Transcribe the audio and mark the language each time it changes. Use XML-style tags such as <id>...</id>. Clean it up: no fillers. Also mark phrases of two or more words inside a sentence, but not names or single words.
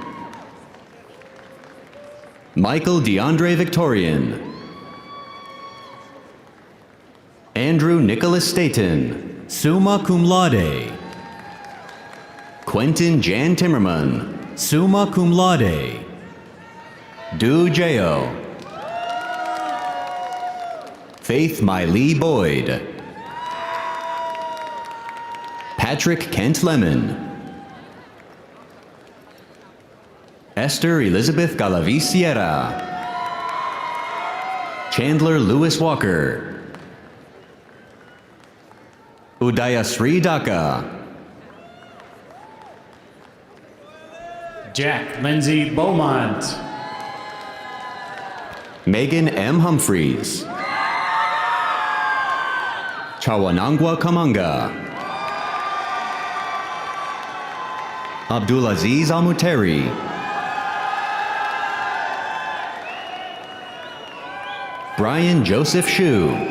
<en>Michael DeAndre Victorian. Andrew Nicholas Staten.</en> <la>Summa cum laude.</la> <en>Quentin Jan Timmerman.</en> <la>Summa cum laude.</la> <en>Du Jao. Faith Miley Boyd. Patrick Kent Lemon. Esther Elizabeth Galavi Sierra. Chandler Lewis Walker. Udayasri Dhaka. Jack Lindsay Beaumont. Megan M. Humphreys. Chawanangwa Kamanga. Abdulaziz Almuteri. Brian Joseph Shu.</en>